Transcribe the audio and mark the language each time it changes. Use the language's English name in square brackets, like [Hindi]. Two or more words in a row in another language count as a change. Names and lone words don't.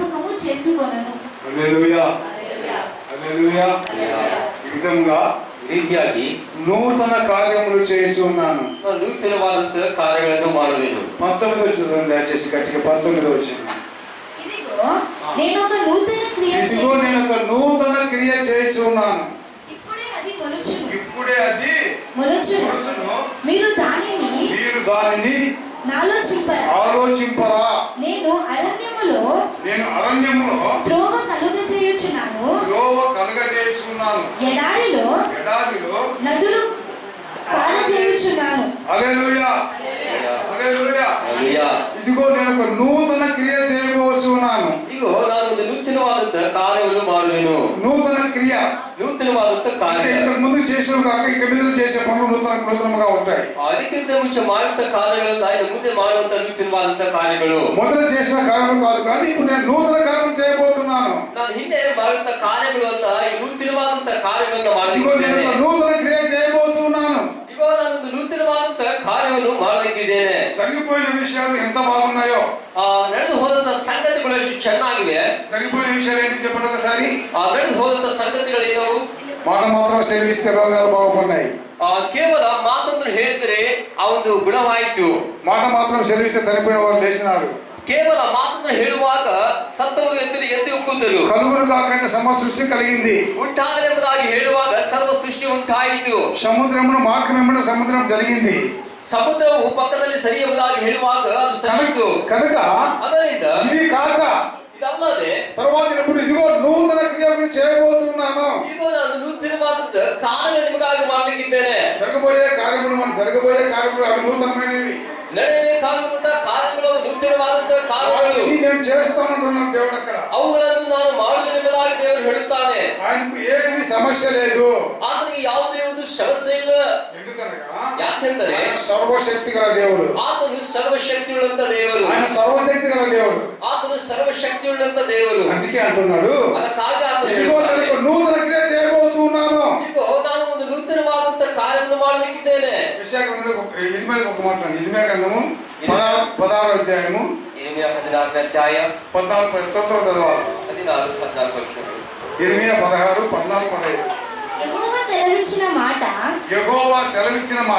[Telugu] రుజువు చేసుకొనును. హల్లెలూయా హల్లెలూయా. ఈ విధంగా [Kannada] ರೀತಿಯಾಗಿ [Telugu] నూతన కార్యములు చేయుచున్నాను. [Kannada] ನೂತನವಾದಂತ ಕಾರ್ಯಗಳನ್ನು ಮಾಡುವೆನು. [Telugu] 19 చదవండి దయచేసి గట్టిగా. 19 వచ్చింది. ఇదిగో నేను ఒక నూతన క్రియ చేయుచున్నాను. ఇప్పుడే అది మొలుచును. మీరు దానిని ఆలోచింపరా. నేను అరణ్యములో త్రోవ కలుగజేయుచున్నాను. ఎడారిలో నదులు పారజేయుచున్నాను. హల్లెలూయా హల్లెలూయా. ఇదిగో నేను ఒక నూతన క్రియ చేయబోచున్నాను. [Kannada] ఇదిగో ನಾನು ಒಂದು ನೂತನವಾದಂತ ಕಾರ್ಯವನ್ನು ಮಾಡುವೆನು. [Telugu] నూతన క్రియ [Kannada] ನೂತನವಾದಂತ ಕಾರ್ಯ. [Telugu] ఇంతకు ముందు చేసేవి కాక ఇక మీద చేసే పనులు నూతనంగా ఉంటాయి. [Kannada] ಅದಕ್ಕಿಂತ ಮುಂಚೆ ಮಾಡಿದಂತ ಕಾರ್ಯಗಳಲ್ಲ ಇನ್ನು ಮುಂದೆ ಮಾಡುವಂತ ನೂತನವಾದಂತ ಕಾರ್ಯಗಳು. [Telugu] మొదట చేసిన కార్యం కాదు కానీ ఇప్పుడు నేను నూతన కార్యం చేయబోతున్నాను. [Kannada] ನಾನು ಹಿಂದೆ ಮಾಡಿದಂತ ಕಾರ್ಯಗಳು ಅಲ್ಲ, ಈ ನೂತನವಾದಂತ ಕಾರ್ಯಗಳನ್ನ ಮಾಡಲಿದ್ದೇನೆ. [Telugu] నూతన క్రియ చేయబోతున్నాను. [Kannada] ఇగో ನಾನೊಂದು ನೂತನವಾದಂತ ಕಾರ್ಯವನ್ನು ಮಾಡಲಿದ್ದೇನೆ. [Telugu] జరిగిపోయిన విషయాలు ఎంత బాగున్నాయో, [Kannada] ನಡೆದು ಹೋದಂತ ಸಂಗತಿಗಳು ಎಷ್ಟು ಚೆನ್ನಾಗಿವೆ. [Telugu] జరిగిపోయిన విషయాలు ఏంటి చెప్పండి ఒకసారి. [Kannada] ನಡೆದು ಹೋದಂತ ಸಂಗತಿಗಳು ಏನವು? [Telugu] మాట మాత్రం సేవిస్తే రోగాలు బాగుపడినాయి. [Kannada] ಕೇವಲ ಮಾತಂದ್ರೆ ಹೇಳಿದರೆ ಆ ಒಂದು ಗುಣವಾಯಿತು. [Telugu] మాట మాత్రం సెలవిస్తే చనిపోయిన వారు లేచినారు. [Kannada] ಕೇವಲ ಮಾತಂದ್ರೆ ಹೇಳುವಾಗ ಸತ್ತವರು ಎದ್ದು ಉಕ್ಕುಂದರು. [Telugu] కలుగును కాకుండా సమస్త సృష్టి కలిగింది. [Kannada] ಉಂಟಾಗಲಿ ಎಂಬುದಾಗಿ ಹೇಳುವಾಗ ಸರ್ವ ಸೃಷ್ಟಿ ಉಂಟಾಯಿತು. [Telugu] సముద్రమును మార్గం వెంబడి సముద్రం జరిగింది. [Kannada] ಸಮುದ್ರವು ಪಕ್ಕದಲ್ಲಿ ಸರಿ ಎಂಬುದಾಗಿ ಹೇಳುವಾಗ ಅದು ಸರಿಯಿತು. [Telugu] కనుక [Kannada] ಅದರಿಂದ [Telugu] ఇది కాక [Kannada] ಇದಲ್ಲದೆ [Telugu] తర్వాత ఇదిగో నూతన క్రియ చేయబోతున్నాను. [Kannada] ఇదిగో ನಾನು నూతనವಾದಂತ ಕಾರ್ಯ ನಿಮಗಾಗಿ ಮಾಡಲಿಕ್ಕಿದ್ದೇನೆ. [Telugu] జరగబోయే కార్యములు అవి నూతనమైనవి. [Kannada] ನಡೆಯಬೇಕಾಗುವಂತ ಕಾರ್ಯಗಳು ನೂತನವಾದಂತ ಕಾರ್ಯಗಳು [Telugu] నేను చేస్తానంటున్నాను దేవుడు. అక్కడ [Kannada] ಅವುಗಳನ್ನು ನಾನು ಮಾಡುವೆನು ಎಂಬುದಾಗಿ ದೇವರು ಹೇಳುತ್ತಾನೆ. [Telugu] ఆయనకు ఏమీ సమస్య లేదు. [Kannada] ಆತನಿಗೆ ಯಾವುದೇ ಒಂದು ಸಮಸ್ಯೆ ಇಲ್ಲ. [Telugu] ఎందుకనగా [Kannada] ಯಾಕೆಂದರೆ [Telugu] సర్వశక్తి గల దేవుడు. [Kannada] ಆತನು ಸರ್ವಶಕ್ತಿಯುಳ್ಳಂತ ದೇವರು. [Telugu] ఆయన సర్వశక్తి గల దేవుడు. [Kannada] ಆತನು ಸರ್ವಶಕ್ತಿಯುಳ್ಳಂತ ದೇವರು. [Telugu] అందుకే అంటున్నాడు, [Kannada] ಅದಕ್ಕಾಗಿ ಆತನು [Telugu] ఇదిగో నేను నూతన క్రియ చేయబోతున్నాను. [Kannada] ఇదిగో ನಾನು ಒಂದು నూతనವಾದಂತ ಕಾರ್ಯವನ್ನು ಮಾಡಲಿಕ್ಕಿದ್ದೇನೆ. [Telugu] ఇర్మియా ఒక మాట. ఇర్మియా గ్రంథము 16వ అధ్యాయము. ఇర్మియా 16వ అధ్యాయ 14 చదవాలి. 14 14 ఇర్మియా 16 14 15. యెహోవా సెలవిచ్చిన మాట